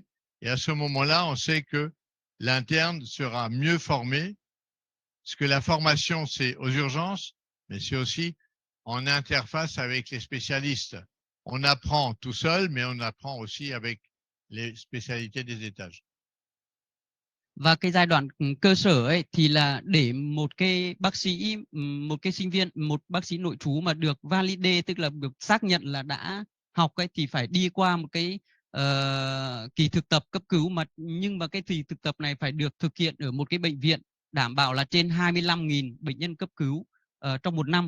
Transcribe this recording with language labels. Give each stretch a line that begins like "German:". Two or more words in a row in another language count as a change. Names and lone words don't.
French: Et à ce moment-là, on sait que l'interne sera mieux formé. Parce que la formation, c'est aux urgences, mais c'est aussi en interface avec les spécialistes. On apprend tout seul, mais on apprend aussi avec les spécialités des étages.
Vietnamese: Và cái giai đoạn cơ sở ấy thì là để một cái bác sĩ, một cái sinh viên, một bác sĩ nội trú mà được validate, tức là được xác nhận là đã học ấy, thì phải đi qua một cái kỳ thực tập cấp cứu, nhưng mà cái kỳ thực tập này phải được thực hiện ở một cái bệnh viện đảm bảo là trên 25.000 bệnh nhân cấp cứu trong một năm.